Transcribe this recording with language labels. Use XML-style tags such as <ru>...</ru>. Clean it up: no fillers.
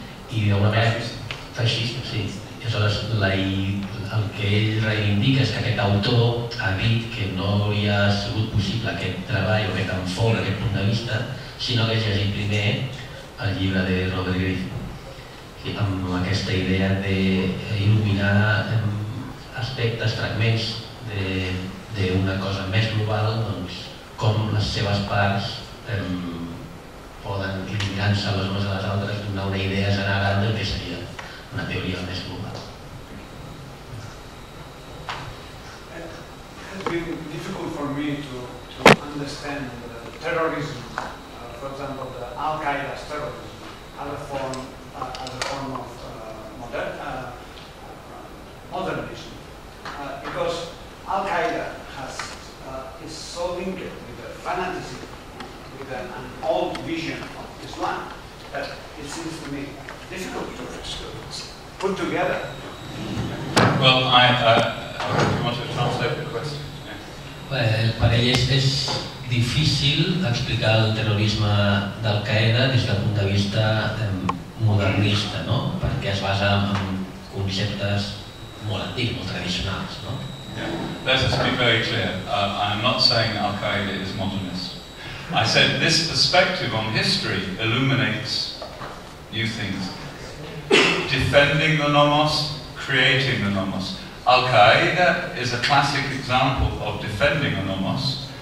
<ca>I d'alguna manera, feixisme, sí. Aleshores, el que ell reivindica és que aquest autor ha dit que no hauria sigut possible aquest treball o aquest enfocament, aquest punt de vista, sinó que hagi llegit primer el llibre de Robert Griffin, amb aquesta idea d'il·luminar aspectes, fragments d'una cosa més global, com les seves parts poden, il·luminant-se les unes a les altres, donar una idea general del que seria una teoria més global.</ca> <en>It's been difficult for me to understand terrorism, for example, the Al-Qaeda's terrorism, as a form of modernism, because Al-Qaeda is so linked with the fanaticism, with an old vision of Islam, that it seems to me difficult to put together. Well, if you want to translate the question.</en> <ca>Per ell és difícil explicar el terrorisme d'Al-Qaeda des del punt de vista modernista, perquè es basa en conceptes molt antics, molt tradicionals.</ca> <en>Let us be very clear. I'm not saying Al-Qaeda is modernist. I said this perspective on history illuminates new things. Defending the nomos, creating the nomos. Al-Qaeda is a classic example of defending a nomos.</en>